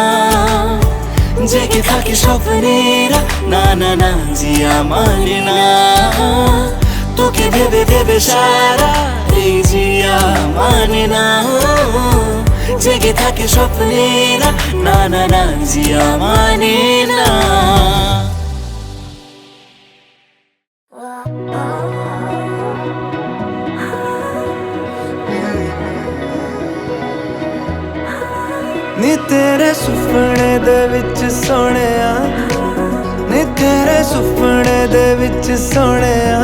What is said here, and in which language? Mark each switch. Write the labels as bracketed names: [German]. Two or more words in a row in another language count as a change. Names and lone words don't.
[Bangla] জেগে থাকে স্বপ্নেরা, না না না জিয়া মানে না। তোকে ভেবে ভেবে সারা এই জিয়া মানে না। জেগে থাকে স্বপ্নেরা, না না না জিয়া মানে না। [Punjabi] ਨੀ ਤੇਰੇ ਸੁਪਨੇ ਦੇ ਵਿੱਚ ਸੋਹਣਿਆ, ਨੀ ਤੇਰੇ ਸੁਪਨੇ ਦੇ ਵਿੱਚ ਸੋਹਣਿਆ।